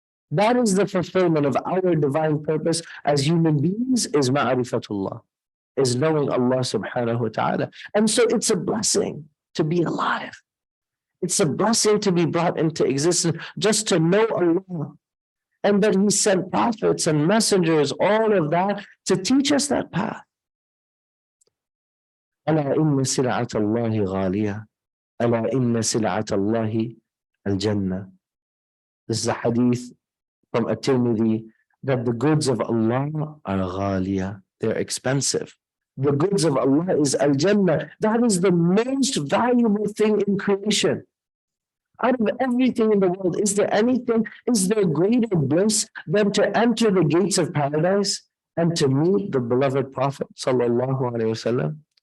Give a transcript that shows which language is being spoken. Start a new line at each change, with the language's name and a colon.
English: That is the fulfillment of our divine purpose as human beings is ma'rifatullah, is knowing Allah subhanahu wa ta'ala. And so it's a blessing to be alive. It's a blessing to be brought into existence, just to know Allah. And that he sent prophets and messengers, all of that, to teach us that path.
Arabic: ألا إن سلعة الله غالية ألا إن سلعة الله الجنة.
English: This is a hadith from at-Tirmidhi that the goods of Allah are غالية. They're expensive. The goods of Allah is al-Jannah. That is the most valuable thing in creation. Out of everything in the world, is there greater bliss than to enter the gates of paradise and to meet the beloved Prophet sallallahu alaihi wasallam?